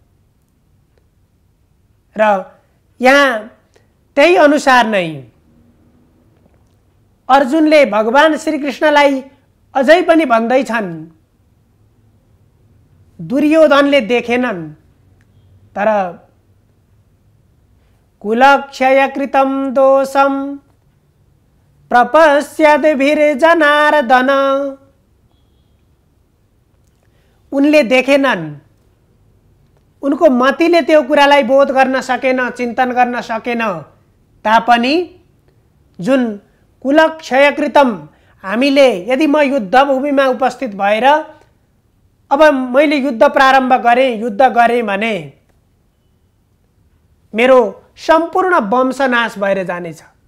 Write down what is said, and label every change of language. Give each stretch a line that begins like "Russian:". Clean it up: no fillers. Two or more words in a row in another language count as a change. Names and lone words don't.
Nepali: र यहाँ त्यही अनुसार नै अर्जुनले भगवान श्रीकृष्णलाई अझै पनि भन्दैछन्, दुर्योधनले देखेनन् तर
Sanskrit: कुलक्षयकृतं दोषं प्रपश्यद्भिर्जनार्दन।
Nepali: उनले देखेनन्, उनको मतिले त्यो कुरालाई बोध गर्न सकेन, चिन्तन गर्न सकेन तापनि जुन कुलक्षयकृतं, हामीले यदि म युद्धभूमिमा उपस्थित भएर अब मैले युद्ध प्रारम्भ गरेँ, युद्ध गरेँ भने मेरो सम्पूर्ण वंशनाश भएर जानेछ।